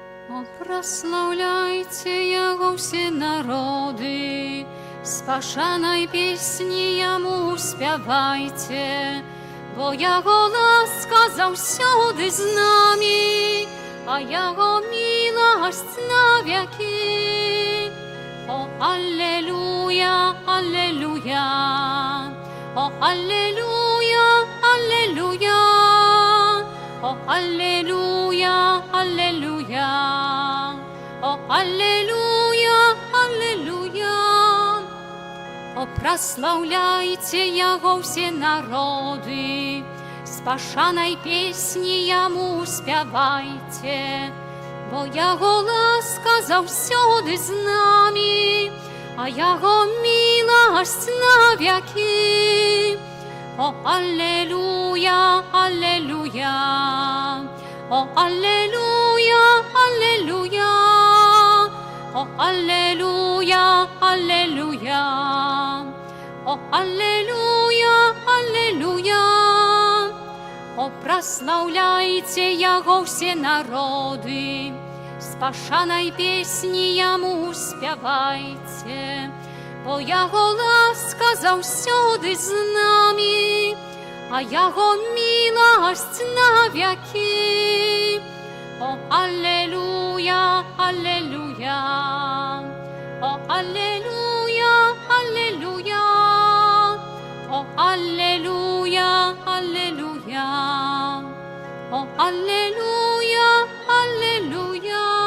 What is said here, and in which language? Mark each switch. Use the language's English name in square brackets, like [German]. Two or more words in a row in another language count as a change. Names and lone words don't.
[Belarusian] О, прославляйте Яго [Russian] все народы, [Belarusian] с пашанай песни Яму спявайте, бо Яго ласка заўсёды з намі, а Яго [Russian] милость на веки. О, аллилуйя, аллилуйя, о, аллилуйя, аллилуйя, о, аллилуйя, аллилуйя, о, аллилуйя, аллилуйя. [Belarusian] О, прославляйте Яго [Russian] все народы, [Belarusian] с пашанай песни Яму спявайте, бо Яго ласка заўсёды з намі, а Яго [Russian] милость на веки. О, аллилуйя, аллилуйя, о, аллилуйя, аллилуйя, о, аллилуйя, аллилуйя, о, аллилуйя, аллилуйя. [Belarusian] О, прославляйте Яго [Russian] все народы, [Belarusian] с пашанай песни Яму спявайте, бо Яго ласка заўсёды з намі, а Яго [Russian] милость на веки. О, аллилуйя, аллилуйя, о, аллилуйя, аллилуйя, о, аллилуйя, аллилуйя, о, аллилуйя, аллилуйя.